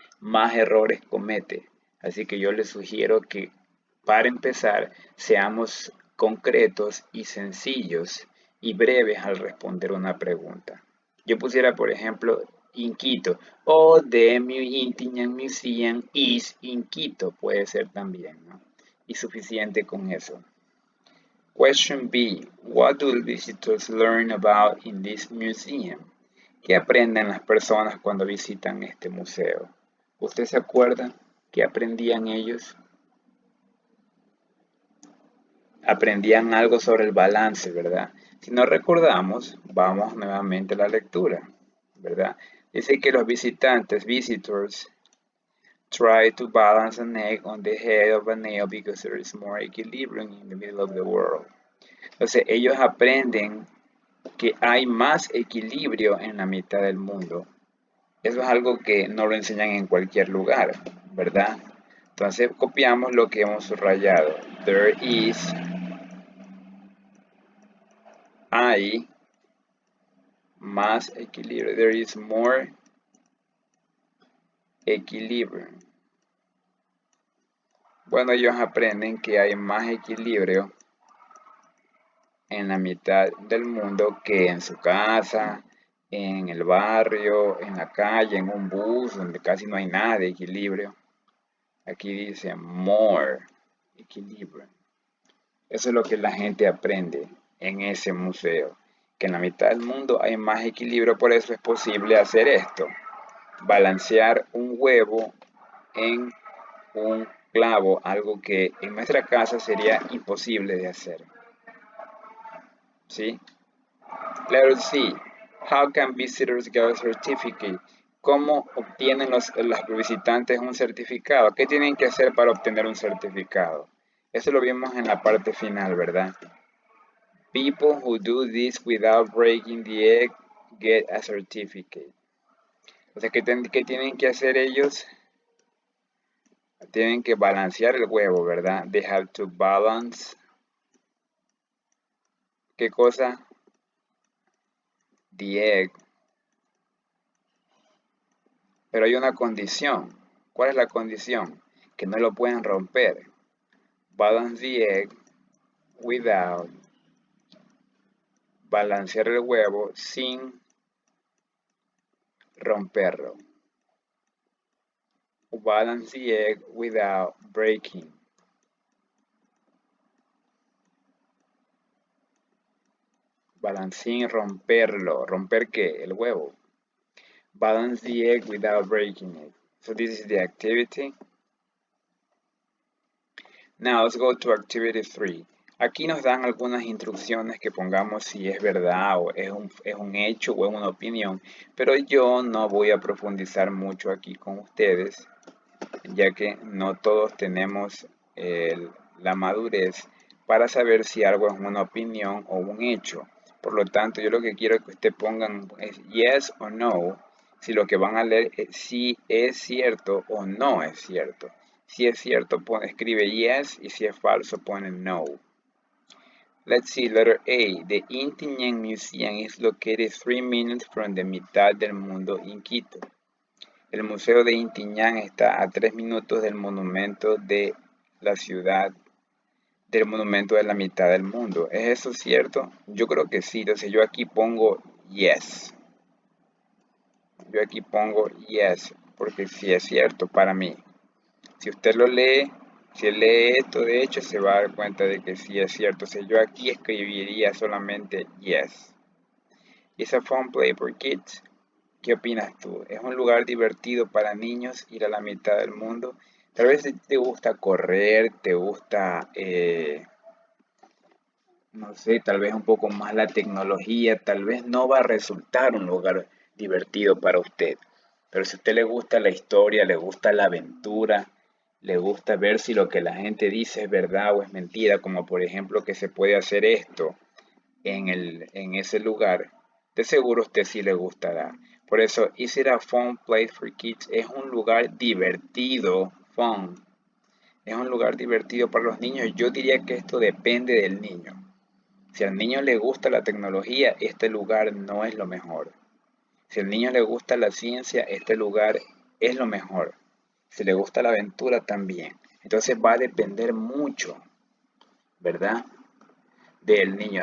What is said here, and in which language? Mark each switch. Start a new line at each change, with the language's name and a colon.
Spanish: más errores comete. Así que yo les sugiero que para empezar seamos concretos y sencillos y breves al responder una pregunta. Yo pusiera, por ejemplo,
English: in Quito
Spanish: o
English: The Intiñan Museum is in Quito,
Spanish: puede ser también, ¿no? Y suficiente con eso.
English: Question B. What do visitors learn about in this museum?
Spanish: ¿Qué aprenden las personas cuando visitan este museo? ¿Usted se acuerda qué aprendían ellos? Aprendían algo sobre el balance, ¿verdad? Si no recordamos, vamos nuevamente a la lectura, ¿verdad? Dice que los visitantes,
English: visitors, try to balance an egg on the head of a nail because there is more equilibrium in the middle of the world.
Spanish: Entonces, ellos aprenden que hay más equilibrio en la mitad del mundo. Eso es algo que no lo enseñan en cualquier lugar, ¿verdad? Entonces, copiamos lo que hemos subrayado.
English: There is,
Spanish: hay más equilibrio.
English: There is more equilibrium.
Spanish: Bueno, ellos aprenden que hay más equilibrio en la mitad del mundo que en su casa, en el barrio, en la calle, en un bus, donde casi no hay nada de equilibrio. Aquí dice more equilibrio. Eso es lo que la gente aprende en ese museo, que en la mitad del mundo hay más equilibrio, por eso es posible hacer esto. Balancear un huevo en un clavo, algo que en nuestra casa sería imposible de hacer. ¿Sí? Letter C.
English: How can visitors get a certificate?
Spanish: ¿Cómo obtienen los visitantes un certificado? ¿Qué tienen que hacer para obtener un certificado? Eso lo vimos en la parte final, ¿verdad?
English: People who do this without breaking the egg get a certificate.
Spanish: O sea, ¿qué tienen que hacer ellos? Tienen que balancear el huevo, ¿verdad?
English: They have to balance.
Spanish: ¿Qué cosa?
English: The egg.
Spanish: Pero hay una condición. ¿Cuál es la condición? Que no lo pueden romper.
English: Balance the egg without.
Spanish: Balancear el huevo sin romperlo.
English: Balance the egg without breaking. Balance
Spanish: sin romperlo. ¿Romper qué? El huevo.
English: Balance the egg without breaking it. So this is the activity. Now let's go to activity 3.
Spanish: Aquí nos dan algunas instrucciones que pongamos si es verdad o es un hecho o es una opinión, pero yo no voy a profundizar mucho aquí con ustedes, ya que no todos tenemos la madurez para saber si algo es una opinión o un hecho. Por lo tanto, yo lo que quiero que ustedes pongan es yes o no, si lo que van a leer es si es cierto o no es cierto. Si es cierto, escribe yes, y si es falso, pone no.
English: Let's see, letter A. The Intiñan Museum is located 3 minutes from the mitad del mundo in Quito.
Spanish: El Museo de Intiñán está a 3 minutos del monumento de la ciudad, del monumento de la mitad del mundo. ¿Es eso cierto? Yo creo que sí. Entonces yo aquí pongo yes. Yo aquí pongo yes, porque sí es cierto para mí. Si usted lo lee, si él lee esto, de hecho, se va a dar cuenta de que sí es cierto. Entonces yo aquí escribiría solamente yes. ¿Es
English: a fun play for kids?
Spanish: ¿Qué opinas tú? ¿Es un lugar divertido para niños ir a la mitad del mundo? Tal vez te gusta correr, te gusta, no sé, tal vez un poco más la tecnología, tal vez no va a resultar un lugar divertido para usted. Pero si a usted le gusta la historia, le gusta la aventura, le gusta ver si lo que la gente dice es verdad o es mentira, como por ejemplo que se puede hacer esto en ese lugar, de seguro a usted sí le gustará. Por eso,
English: is it a fun place for kids?
Spanish: Es un lugar divertido, fun. Es un lugar divertido para los niños. Yo diría que esto depende del niño. Si al niño le gusta la tecnología, este lugar no es lo mejor. Si al niño le gusta la ciencia, este lugar es lo mejor. Si le gusta la aventura también. Entonces va a depender mucho, ¿verdad? Del niño.